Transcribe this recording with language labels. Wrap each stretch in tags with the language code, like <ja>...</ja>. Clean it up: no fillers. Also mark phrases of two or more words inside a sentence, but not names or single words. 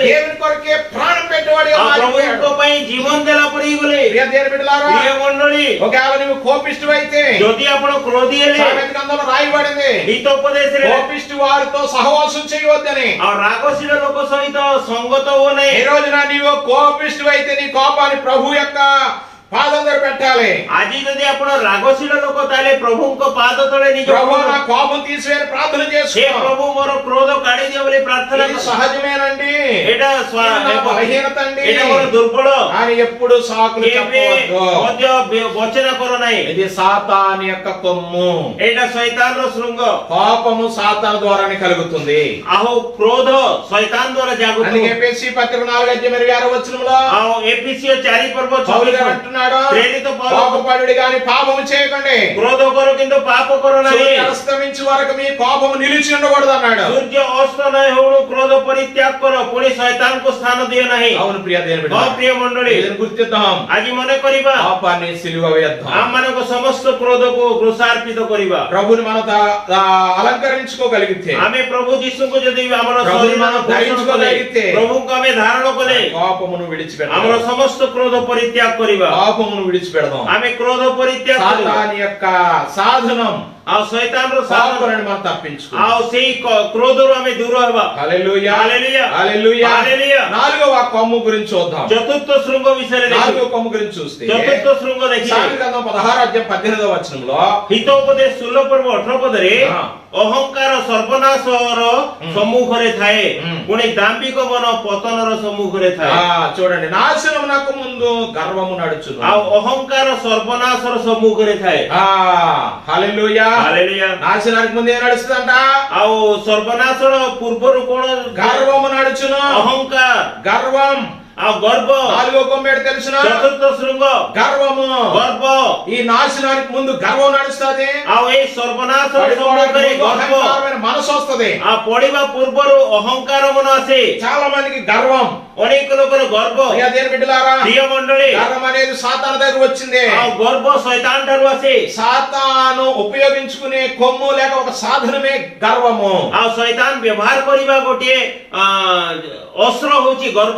<te>దేవుని కొరకే ప్రాణం పెట్టేవాడిగా ఆ మారిపోయాడు.</te> <or>ପ୍ରଭୁଙ୍କ ପାଇଁ ଜୀବନ ଦେଲା ପରି ହେଇଗଲେ।</or> <te>ప్రియ దేవుని బిడ్డలారా,</te> <or>ପ୍ରିୟ ମଣ୍ଡଳୀ</or> <te>ఒకవేళ నువ్వు కోపిష్టివైతే</te> <or>ଯଦି ଆପଣ କ୍ରୋଧୀ ହେଲେ</or> <te>సామెత గ్రంథంలో రాయబడింది,</te> <or>ହିତୋପଦେଶରେ</or> <te>కోపిష్టి వారితో సహవాసం చేయవద్దని.</te> <or>ଆଉ ରାଗଶୀଳ ଲୋକ ସହିତ ସଙ୍ଗତ ହୁଅ</or> <te>ఈ</te> <or>ନାହିଁ।</or> <te>రోజున నీవు కోపిష్టివైతే నీ కోపాన్ని ప్రభు యొక్క పాదం దగ్గర పెట్టాలి. అడగాలి.</te> <or>ଆଜି ଯଦି ଆପଣ ରାଗଶୀଳ ଲୋକ ତାହେଲେ ପ୍ରଭୁଙ୍କ ପାଦ ତଳେ ନିଜ</or> <te>ప్రభు నా కోపం తీసివేయని ప్రార్థన</te> <or>ହେ</or> <te>చేసుకో.</te> <or>ପ୍ରଭୁ ମୋର କ୍ରୋଧ କାଢି ଦିଅ ବୋଲି ପ୍ରାର୍ଥନା</or> <te>ఇది</te> <or>କର।</or> <te>సహజమేనండి.</te> <or>ଏଇଟା</or> <te>ఇది నా బలహీనత అండి.</te> <or>ଏଇଟା ମୋର ଦୁର୍ବଳ।</or> <te>అని ఎప్పుడు సాకులు</te> <or>କେବେ</or> <te>చెప్పవద్దు.</te> <or>ମଧ୍ୟ ବଚన କର ନାହିଁ।</or> <te>ఇది సాతాను యొక్క కొమ్ము.</te> <or>ଏଇଟା ଶୈତାନର ଶୃଙ୍ଗ।</or> <te>కోపము సాతాను ద్వారానే కలుగుతుంది.</te> <or>ଆହୁ କ୍ରୋଧ ଶୈତାନ ଦ୍ୱାରା ଜାଗୁଥିବ।</or> <te>అందుకే ఎఫెసీ పత్రిక 4:26 వచనంలో</te> <or>ଆଉ ఎఫెసీୟ 4</or> <te>పౌలు గారు</te> <or>4</or> <te>అంటున్నాడు, ప్రేరిత పౌలు కోపపడుడి గాని పాపము చేయకండి.</te> <or>କ୍ରୋଧ କର କିନ୍ତୁ పాప କର ନାହିଁ।</or> <te>సూర్యుడు అస్తమించే వరకు మీ కోపము నిలిచి ఉండకూడదు అన్నాడు.</te> <or>ସୂର୍ଯ୍ୟ ଅସ୍ତ ନାହିଁ ହଉଣୁ କ୍ରୋଧ ପରିତ୍ୟାଗ କର ପୁଣି ଶୈତାନକୁ ସ୍ଥାନ ଦିଅ ନାହିଁ।</or> <te>అవును ప్రియ దేవుని బిడ్డ,</te> <or>ହଁ ପ୍ରିୟ ମଣ୍ଡଳୀ,</or> <te>దీన్ని గుర్తిద్దాం.</te> <or>ଆଜି ମନେ କରିବା</or> <te>పాపాన్ని సిలువ వేద్దాం.</te> <or>ଆମମାନଙ୍କ ସମସ୍ତ କ୍ରୋଧକୁ କୃଷାର୍ପିତ କରିବା।</or> <te>ప్రభుని మనం అలంకరించుకోగలిగితే,</te> <or>ଆମେ ପ୍ରଭୁ ଯୀଶୁଙ୍କୁ ଯଦି ଆମର</or> <te>ప్రభుని</te> <or>ଶରୀର</or> <te>మనం ధరించుకోగలిగితే,</te> <or>ପ୍ରଭୁଙ୍କୁ ଆମେ ଧାରଣ କଲେ</or> <te>కోపమును విడిచిపెడదాం.</te> <or>ଆମର ସମସ୍ତ କ୍ରୋଧ ପରିତ୍ୟାଗ କରିବା।</or> <te>కోపమును విడిచిపెడదాం.</te> <or>ଆମେ କ୍ରୋଧ ପରିତ୍ୟାଗ କରିବା</or> <te>సాతాను యొక్క సాధనం</te> <or>ଆଉ ଶୈତାନର ସାଧନ</or> <te>కోపాలను మనం తప్పించుకుందాం.</te> <or>ଆଉ ସେଇ କ୍ରୋଧରୁ ଆମେ ଦୂର ହେବା।</or> <te>హల్లెలూయా, హల్లెలూయా, హల్లెలూయా. హల్లెలూయా। నాలుగవ కొమ్ము గురించి చూద్దాం.</te> <or>ଚତୁର୍ଥ ଶୃଙ୍ଗ ବିଷୟରେ</or> <te>నాలుగవ</te> <or>ଦେଖିବା।</or> <te>కొమ్ము గురించి చూస్తే</te> <or>ଚତୁର୍ଥ ଶୃଙ୍ଗ ଦେଖିଲେ</or> <te>సామెతల గ్రంథం 16:18 వచనంలో</te> <or>ହିତୋପଦେଶ 16 ପର୍ବ 18 ପଦରେ ହଁ। ଅହଙ୍କାର ସର୍ବନାଶର ସମ୍ମୁଖରେ ଥାଏ ପୁଣି ଦାମ୍ଭିକ ମନ ପତନର ସମ୍ମୁଖରେ ଥାଏ।</or> <te>చూడండి, నాశనమునకు ముందు గర్వము నడుచును.</te> <or>ଆଉ ଅହଙ୍କାର ସର୍ବନାଶର ସମ୍ମୁଖରେ ଥାଏ।</or> <te>హల్లెలూయా.</te> <or>ହାଲେଲୁୟା।</or> <te>నాశనానికి ముందు ఏం నడుస్తుందంట?</te> <or>ଆଉ ସର୍ବନାଶର ପୂର୍ବରୁ କଣ?</or> <te>గర్వము నడుచును.</te> <or>ଅହଙ୍କାର</or> <te>గర్వం.</te> <or>ଆଉ ଗର୍ବ।</or> <te>నాలుగో కొమ్మేడు తెలుసున?</te> <or>ଚତୁର୍ଥ ଶୃଙ୍ଗ</or> <te>గర్వము.</te> <or>ଗର୍ବ।</or> <te>ఈ నాశనానికి ముందు గర్వం నడుస్తుంది.</te> <or>ଆଉ ଏଇ ସର୍ବନାଶର ସମ୍ମୁଖରେ ଗର୍ବ।</or> <te>మనసు వస్తుంది.</te> <or>ఆ ପଡିବା ପୂର୍ବରୁ ଅହଙ୍କାର ମନ ଆସେ।</or> <te>చాలా మందికి గర్వం.</te> <or>ଅନେକ ଲୋକର ଗର୍ବ।</or> <te>దేని బిడ్డలారా,</te> <or>ପ୍ରିୟ ମଣ୍ଡଳୀ,</or> <te>గర్వం అనేది సాతాను దగ్గర వచ్చింది.</te> <or>ଆଉ ଗର୍ବ ଶୈତାନ ଠାରୁ ଆସେ।</or> <te>సాతాను ఉపయోగించుకునే కొమ్ము లేక ఒక సాధనమే గర్వము.</te> <or>ଆଉ ଶୈତାନ ବ୍ୟବହାର କରିବା ଗୋଟିଏ ଅସ୍ତ୍ର ହଉଛି ଗର୍ବ।</or>